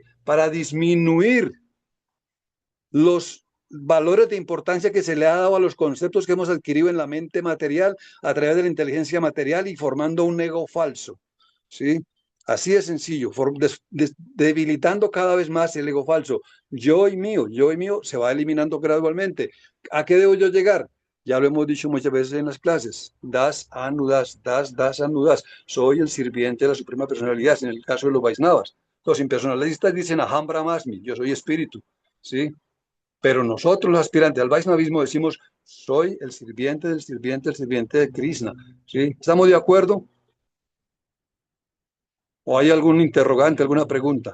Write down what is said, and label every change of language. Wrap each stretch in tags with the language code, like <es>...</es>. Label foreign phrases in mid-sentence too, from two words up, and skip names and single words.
<es>Para disminuir los valores de importancia que se le ha dado a los conceptos que hemos adquirido en la mente material a través de la inteligencia material y formando un ego falso, ¿sí? Así de sencillo, debilitando cada vez más el ego falso. Yo y mío se va eliminando gradualmente. ¿A qué debo yo llegar? Ya lo hemos dicho muchas veces en las clases.</es> <sa>Das, अनुदास दास अनुदास.</sa> <es>Soy el sirviente de la Suprema Personalidad, en el caso de los Vaisnavas. Los impersonalistas dicen</es> <sa>अहं ब्रह्मास्मि,</sa> <es>yo soy espíritu, ¿sí? Pero nosotros los aspirantes al Vaishnavismo decimos, soy el sirviente del sirviente, el sirviente de Krishna, ¿sí? ¿Estamos de acuerdo? ¿O hay algún interrogante, alguna pregunta?</es>